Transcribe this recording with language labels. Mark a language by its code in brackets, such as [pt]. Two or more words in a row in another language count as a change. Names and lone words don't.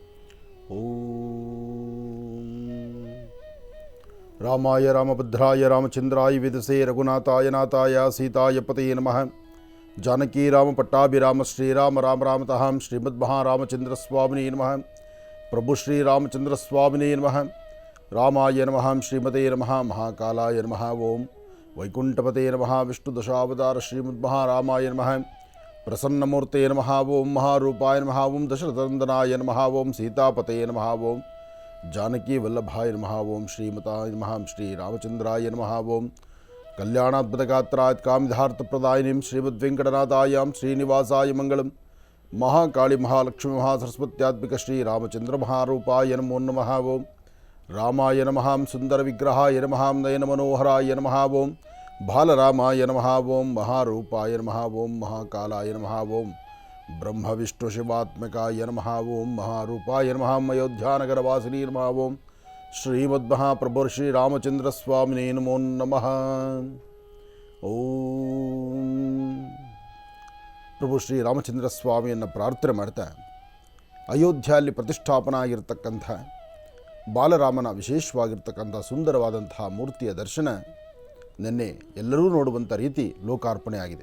[sa] ರಾಮಾಯ ರಾಮಭದ್ರಾಯ ರಾಮಚಂದ್ರಾಯ ವಿದುಷೇ ರಘುನಾಥಾಯ ನಾಥಾಯ ಸೀತಾಯ ಪತಯೇ ನಮಃ. ಜಾನಕಿ ರಾಮ ಪಟ್ಟಾಭಿರಾಮ ಶ್ರೀರಾಮ ರಾಮ ರಾಮತಃ ಶ್ರೀಮದ್ಮಹಾರಾಮಚಂದ್ರ ಸ್ವಾಮಿನೇ ನಮಃ. ಪ್ರಭು ಶ್ರೀರಾಮಚಂದ್ರ ಸ್ವಾಮಿನೇ ನಮಃ. ರಾಮಾಯ ನಮಃ. ಶ್ರೀಮತೇ ನಮಃ. ಮಹಾಕಾಲಾಯ ನಮಃ. ಓಂ ವೈಕುಂಠಪತೇ ನಮಃ. ವಿಷ್ಣು ದಶಾವತಾರ ಶ್ರೀಮದ್ಮಹಾರಾಮಾಯ ನಮಃ. ಪ್ರಸನ್ನಮೂರ್ತೆ ನಮಃ. ಓಂ ಮಹಾರೂಪಾಯ ನಮಃ. ಓಂ ದಶರಥನಂದನಾಯ ನಮಃ. ಓಂ ಸೀತಾಪತೇ ನಮಃ. ಓಂ ಜಾನಕಿ ವಲ್ಲಭಾಯ ನಮಃ. ಓಂ ಶ್ರೀಮತಾಯ ನಮಃ. ಶ್ರೀರಾಮಚಂದ್ರಾಯ ನಮಃ. ಓಂ ಕಲ್ಯಾಣಾದ್ಭುತಗಾತ್ರಾತ್ ಕಾಮಿಧಾರ್ಥಪ್ರದಾಯಿನೀಂ ಶ್ರೀಮದ್ವೆಂಕಟನಾಥಾಯಾಂ ಶ್ರೀನಿವಾಸಾಯ ಮಂಗಳಂ. ಮಹಾಕಾಳಿ ಮಹಾಲಕ್ಷ್ಮೀ ಮಹಾಸರಸ್ವತ್ಯಾತ್ಮಿಕ ಶ್ರೀರಾಮಚಂದ್ರ ಮಹಾರೂಪಾಯ ನಮೋ ನಮಃ. ಓಂ ರಾಮಾಯ ನಮಃ. ಸುಂದರ ವಿಗ್ರಹಾಯ ನಮಃ. ನಯನ ಮನೋಹರಾಯ ನಮಃ. ಓಂ ಬಾಲರಾಮಾಯ ನಮಃ. ಓಂ ಮಹಾರೂಪಾಯ ನಮಃ. ಓಂ ಮಹಾಕಾಲಾಯ ನಮಃ. ಓಂ ಬ್ರಹ್ಮ ವಿಷ್ಣು ಶಿವಾತ್ಮಕಾಯ ನಮಃ. ಓಂ ಮಹಾರೂಪಾಯ ನಮಃ. ಅಯೋಧ್ಯಾನಗರವಾಸಿನಿ ನಮಃ. ಓಂ ಶ್ರೀಮದ್ಮಹಾಪ್ರಭು ಶ್ರೀರಾಮಚಂದ್ರ ಸ್ವಾಮಿನೇ ನಮೋ ನಮಃ. [kn] ಓಂ ಪ್ರಭು ಶ್ರೀರಾಮಚಂದ್ರ ಸ್ವಾಮಿಯನ್ನು ಪ್ರಾರ್ಥನೆ ಮಾಡ್ತಾ, ಅಯೋಧ್ಯೆಯಲ್ಲಿ ಪ್ರತಿಷ್ಠಾಪನ ಆಗಿರತಕ್ಕಂಥ ಬಾಲರಾಮನ ವಿಶೇಷವಾಗಿರ್ತಕ್ಕಂಥ ಸುಂದರವಾದಂತಹ ಮೂರ್ತಿಯ ದರ್ಶನ ನಿನ್ನೆ ಎಲ್ಲರೂ ನೋಡುವಂಥ ರೀತಿ ಲೋಕಾರ್ಪಣೆ ಆಗಿದೆ.